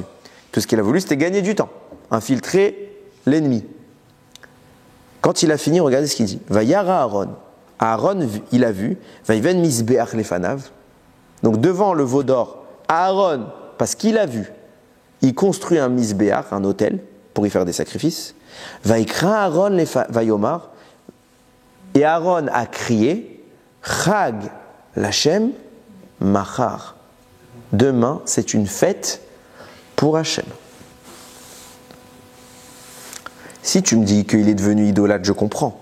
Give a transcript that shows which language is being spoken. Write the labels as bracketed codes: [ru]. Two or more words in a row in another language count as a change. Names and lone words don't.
[fr] Tout ce qu'il a voulu, c'était gagner du temps, infiltrer l'ennemi. Quand il a fini, regardez ce qu'il dit. [he] וירא אהרן. Aaron, [fr] il a vu, [he] ויבן מזבח לפניו. [fr] Donc devant le veau d'or, Aaron, parce qu'il a vu, il construit un misbeach, un autel, pour y faire des sacrifices. [he] ויקרא אהרן ויאמר. [fr] Et Aaron a crié, [he] חג לכם מחר. [fr] Demain, c'est une fête pour Hachem. Si tu me dis qu'il est devenu idolâtre, je comprends.